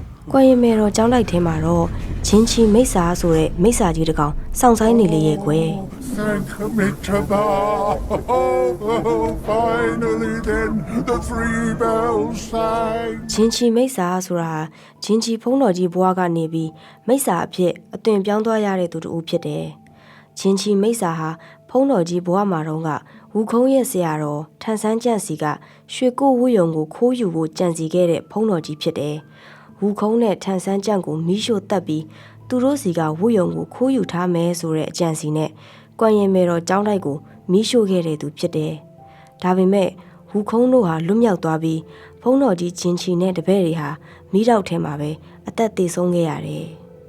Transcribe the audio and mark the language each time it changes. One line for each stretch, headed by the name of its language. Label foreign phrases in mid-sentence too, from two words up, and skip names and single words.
Burmese: ကွမ်ရင်မဲတော်ကျောင်းလိုက်ထဲမှာတော့ချင်းချီမိတ်ဆာဆိုတဲ့မိတ်ဆာကြီးတစ်ကောင်စောင့်ဆိုင်နေလေရဲ့ကွယ်
English: Thank Amitabha. Oh, finally then, the 3 bells sang.
Burmese: ချင်းချီမိတ်ဆာဆိုတာချင်းချီဖုံးတော်ကြီးဘွားကနေပြီးမိတ်ဆာအဖြစ်အသွင်ပြောင်းသွားရတဲ့သူတူဖြစ်တယ်။ချင်းချီမိတ်ဆာဟာဖုံးတော်ကြီးဘွားမှာ တော့ကဝူခုံးရဲ့ဆရာတော်ထန်ဆန်းကျန့်စီကရွှေကိုဝူယုံကိုခိုးယူဖို့ကြံစီခဲ့တဲ့ဖုံးတော်ကြီးဖြစ်တယ်။ဝူခုံးနဲ့ထန်ဆန်းကျန့်ကိုမီးရှို့တက်ပြီးသူတို့စီကဝူယုံကိုခိုးယူထားမယ်ဆိုတဲ့အကြံစီနဲ့ကွမ်ရင်မဲတော်ကျောင်းတိုက်ကိုမီးရှို့ခဲ့တဲ့သူဖြစ်တယ်။ဒါပေမဲ့ဝူခုံးတို့ဟာလွတ်မြောက်သွားပြီးဖုံးတော်ကြီးချင်းချီနဲ့တပည့်တွေဟာမီးတောက်ထဲမှာပဲအသက်သေဆုံးခဲ့ရတယ်။